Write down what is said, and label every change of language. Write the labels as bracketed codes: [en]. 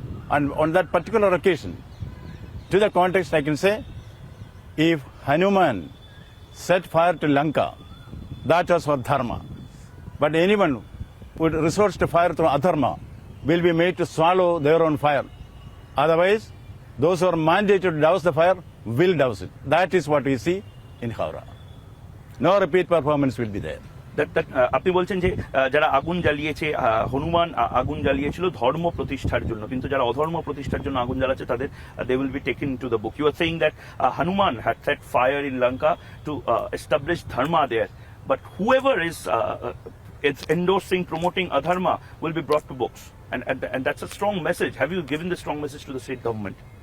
[en] And on that particular occasion, to the context, I can say, if Hanuman set fire to Lanka, that was for dharma. But anyone who resorts to fire through adharma, will be made to swallow their own fire. Otherwise, those who are mandated to douse the fire will douse it. That is what we see in Howrah. No repeat performance will be there. [bn] আপনি বলছেন যে যারা আগুন জ্বালিয়েছে হনুমান আগুন জ্বালিয়েছিল ধর্ম প্রতিষ্ঠার জন্য, কিন্তু যারা অধর্ম প্রতিষ্ঠার জন্য আগুন জ্বালাচ্ছে তাদের [en] they will be taken to the book. You are saying that Hanuman had set fire in Lanka to establish dharma there, but whoever is endorsing, promoting adharma will be brought to books, and that's a strong message. Have you given the strong message to the state government?